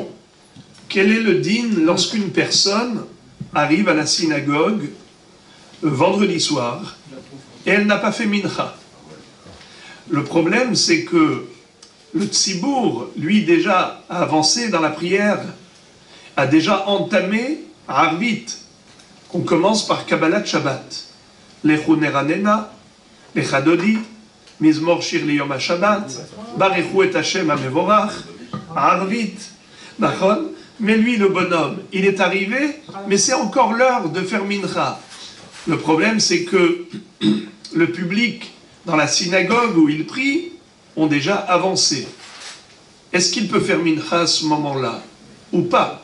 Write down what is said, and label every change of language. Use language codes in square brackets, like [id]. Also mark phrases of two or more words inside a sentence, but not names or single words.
[fr] Quel est le din lorsqu'une personne arrive à la synagogue vendredi soir et elle n'a pas fait mincha? Le problème, c'est que le tzibour, lui, déjà a avancé dans la prière, a déjà entamé Arvit, qu'on commence par Kabbalat Shabbat. [he] לכו נרננה, לכה דודי, מזמור שיר ליום השבת, ברכו את השם המבורך, ערבית, נכון. [fr] Mais lui, le bonhomme, il est arrivé, mais c'est encore l'heure de faire mincha. Le problème, c'est que le public, dans la synagogue où il prie, ont déjà avancé. Est-ce qu'il peut faire mincha à ce moment-là ou pas?